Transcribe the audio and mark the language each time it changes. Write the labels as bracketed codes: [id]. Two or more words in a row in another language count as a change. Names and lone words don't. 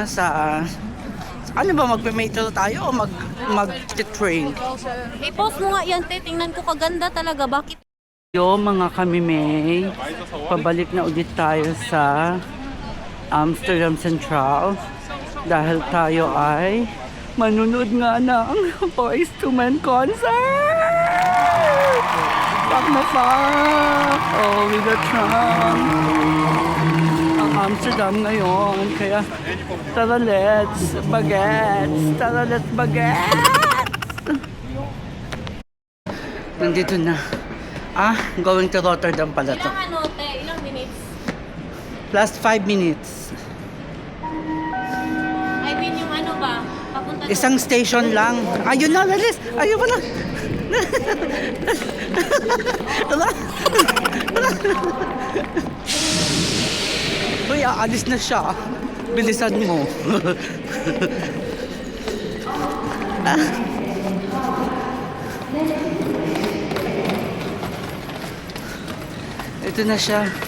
[tl] Ano ba, magpe-metro tayo o mag-train? I-post mo nga yan, te. Tingnan ko kaganda talaga. Bakit? Yo, mga kamimay, pabalik na ulit tayo sa Amsterdam Central dahil tayo ay manunod nga ng Boyz II Men concert! Pak na pak! [en] Oh, we got Trump! [tl] Ang Amsterdam ngayon, kaya tara let's bagets! Nandito na. [en] Going to Rotterdam [tl] pala to. Ilang ano, te? Ilang minutes? [en] Plus 5 minutes. I mean, [tl] yung ano ba? Papunta doon. Isang station lang. Ayun na, Lalis. Ayun pala. Uy, aalis na siya. Bilisan mo. Ito na siya.